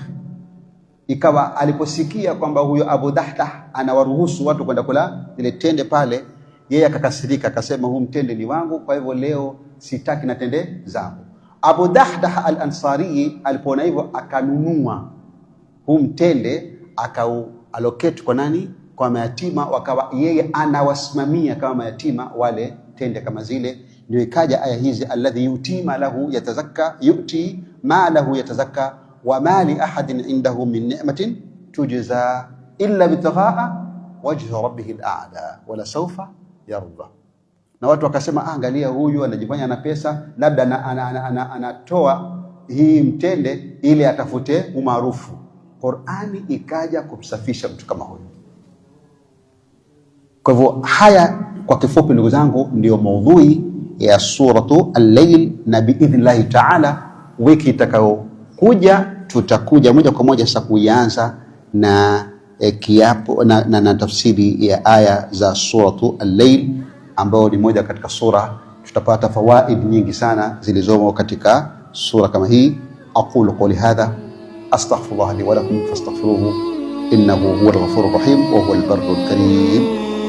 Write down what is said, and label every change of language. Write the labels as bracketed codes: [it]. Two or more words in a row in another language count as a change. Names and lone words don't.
[sw] Ikawa aliposikia kwamba huyo Abu Dahdah anawaruhusu watu kwenda kula ile tende pale, yeye akakasirika, akasema huu mtende ni wangu, kwa hivyo leo sitaki na tende zangu. Abu Dahdah al-Ansari alipoona hivyo akanunua huu mtende, akauallocate kwa nani? Kwa mayatima, wakawa yeye anawasimamia kama mayatima wale tende kama zile. Ndio ikaja aya hizi, [ar] الذي يؤتي ما له يتزكى يؤتي ما له يتزكى وما لأحد عنده من نعمة تجزى إلا ابتغاء وجه ربه الأعلى ولسوف يرضى. [sw] Na watu wakasema, angalia huyu anajifanya na pesa, labda anatoa hii mtende ili atafute umaarufu. Qur'ani ikaja kumsafisha mtu kama huyu. Kwa hivyo haya kwa kifupi ndugu zangu ndio maudhui ya suratu Al-Layl, na [ar] بإذن الله تعالى [sw] wiki itakayokuja tutakuja moja kwa moja sasa kuanza na kiapo na tafsiri ya aya za suratu Al-Layl, ambayo ni moja katika sura tutapata fawaid nyingi sana zilizomo katika sura kama hii. [ar] أقول قولي هذا أستغفر الله لي ولكم فاستغفروه إنه هو الغفور الرحيم وهو البر الكريم.